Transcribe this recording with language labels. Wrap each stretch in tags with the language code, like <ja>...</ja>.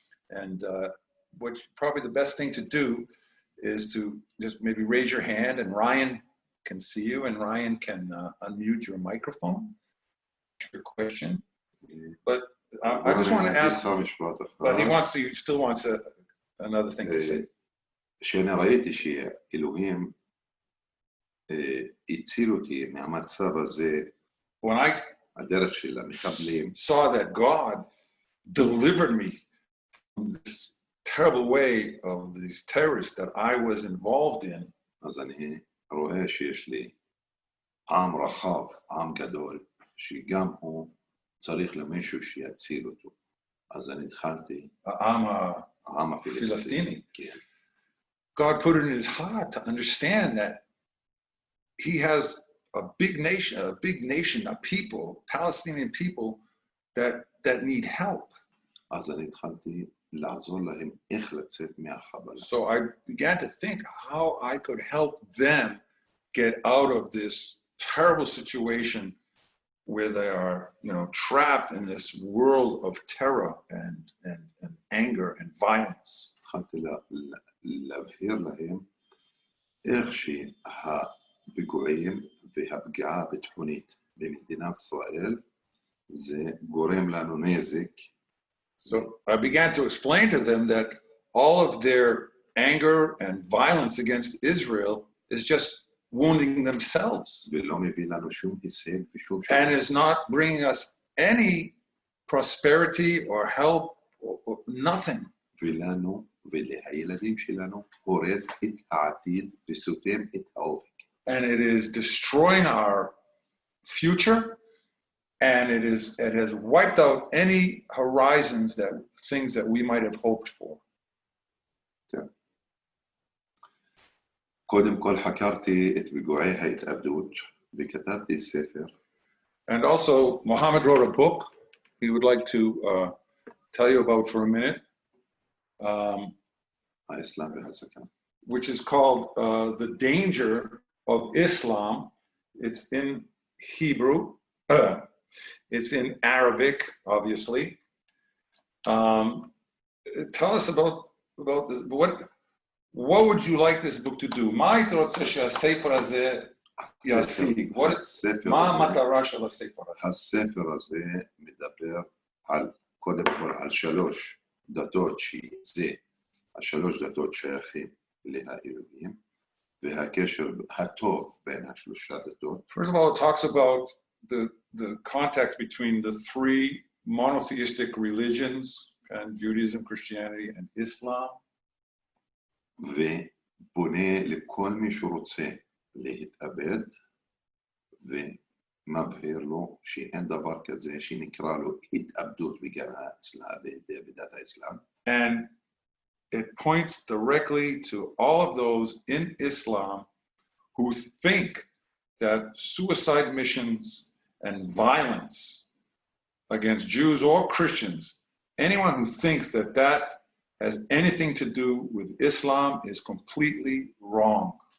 <en>And what's probably the best thing to do is to just maybe raise your hand, and Ryan can see you, and Ryan can unmute your microphone. Your question. But I just want to ask, but he still wants another thing to say.</en> <he>שאני ראיתי שאלוהים הציל אותי מהמצב הזה,</he> <en>when I</en> <he>הדרך של המחבלים,</he> <en>saw that God delivered me from this terrible way of these terrorists that I was involved in,</en> <he>אז אני רואה שיש לי עם רחב, עם גדול, שגם הוא צריך למישהו שיציל אותו. אז אני התחלתי, העם הפלסטיני.</he> <en>God put it in his heart to understand that he has a big nation, a people, Palestinian people that need help.</en> <he>אז אני התחלתי לעזור להם איך לצאת מהחבלה.</he> <en>So I began to think how I could help them get out of this terrible situation where they are, you know, trapped in this world of terror and anger and violence.</en> <he>התחלתי להבהיר להם איך שהפיגועים והפגיעה הביטחונית במדינת ישראל זה גורם לנו נזק.</he> <en>So I began to explain to them that all of their anger and violence against Israel is just wounding themselves</en> <he>ולא מביא לנו שום הישג ושום</he> <en>and is not bringing us any prosperity or help or nothing.</en> <he>ולנו ולילדים שלנו הורס את העתיד וסותם את האופק.</he> <en>And it is destroying our future, and it has wiped out any horizons, that things that we might have hoped for.</en> <he>קודם כל חקרתי את פיגועי ההתאבדות וכתבתי ספר.</he> <en>And also, Mohammed wrote a book he would like to tell you about for a minute,</en> <he>האסלאם והסכנה,</he> <en>which is called The Danger of Islam. It's in Hebrew. It's in Arabic, obviously. Tell us about this. What would you like this book to do?</en> <he>מה היית רוצה שהספר הזה ישיג? מה המטרה של הספר הזה? הספר הזה מדבר על, קודם כל, על 3 דתות שזה, 3 דתות שייכים לאלוהים, והקשר הטוב בין 3 דתות.</he> <en>First of all, it talks about the context between the 3 monotheistic religions, and Judaism, Christianity, and Islam.</en> <he>ופונה לכל מי שרוצה להתאבד, ומבהיר לו שאין דבר כזה שנקרא לו התאבדות בדת האסלאם.</he> <en>And it points directly to all of those in Islam who think that suicide missions and violence against Jews or Christians, anyone who thinks that that has anything to do with Islam is completely wrong.</en>